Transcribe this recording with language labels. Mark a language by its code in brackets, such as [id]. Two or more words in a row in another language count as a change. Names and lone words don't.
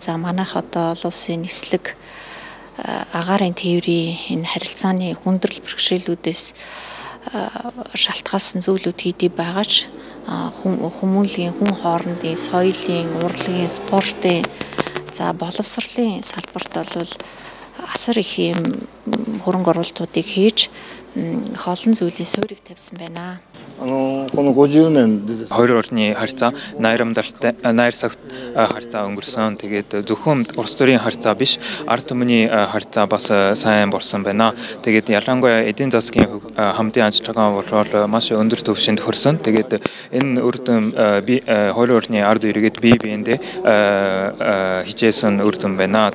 [mn] За манайх одоо олон улсын нислэг агаарын тээврийн энэ харилцааны хүндрэл бэрхшээлүүдээс шалтгаалсан зүйлүүд хийдий байгаач хүмүүнлэгийн хүн хоорондын соёлын, урлагийн, спортын за боловсролын салбарт бол асар их юм хөрөнгө оруулалтуудыг хийж олон зүйлийн суурийг тавьсан байна. [ja] この50年でですね [mn] хоёр орны харьцаа найр цагт харьцаа өнгөрсөн. Тэгээд зөвхөн улс төрийн харьцаа биш, ард түмний харьцаа бас сайн болсон байна. Тэгээд ялангуяа эдийн засгийн хамтын ажиллагаа болохоор маш өндөр түвшинд хүрсэн. Тэгээд энэ үр дүн хоёр орны ард иргэд бие биендээ хичээсэн үр дүн байна.